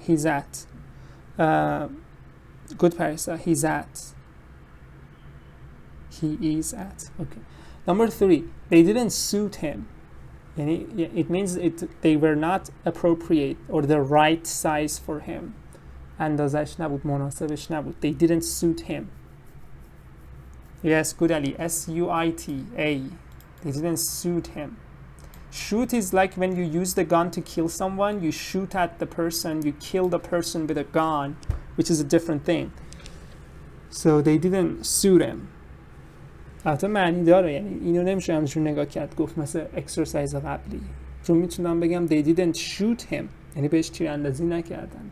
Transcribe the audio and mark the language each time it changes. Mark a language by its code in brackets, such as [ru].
[en] He's at. Good Parisa. He's at. He is at. Okay. Number 3. They didn't suit him. It means they were not appropriate or the right size for him. [fa] اندازش نبود، مناسبش نبود. [en] They didn't suit him. Yes, good Ali. S-U-I-T-A. They didn't suit him. Shoot is like when you use the gun to kill someone, you shoot at the person, you kill the person with a gun, which is a different thing. So they didn't suit him. [fa] البته معنی داره، یعنی اینو نمیشه همشون نگاه کرد گفت مثل اکسرسایز قبلی، چون میتونم بگم [en] they didn't shoot him، [fa] یعنی بهش تیراندازی نکردن.